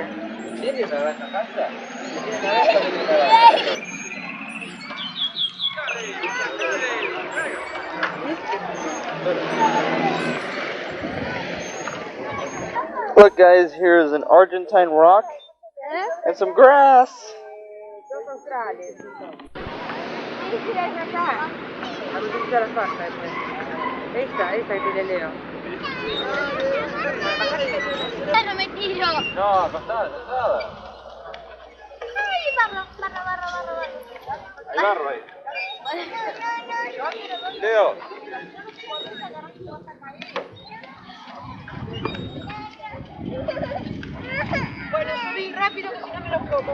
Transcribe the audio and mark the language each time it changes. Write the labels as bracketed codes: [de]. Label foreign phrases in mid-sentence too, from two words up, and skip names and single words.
[it] Vieni a casa. [en] Look guys, here's an Argentine rock and some grass. [it] Sono strade. Ma così tutta la fatta è questa è il Leo. [es] Lo metí yo. No, pasala. Ay, barro. Hay barro ahí. Leo. Bueno, subí rápido que si no me lo como.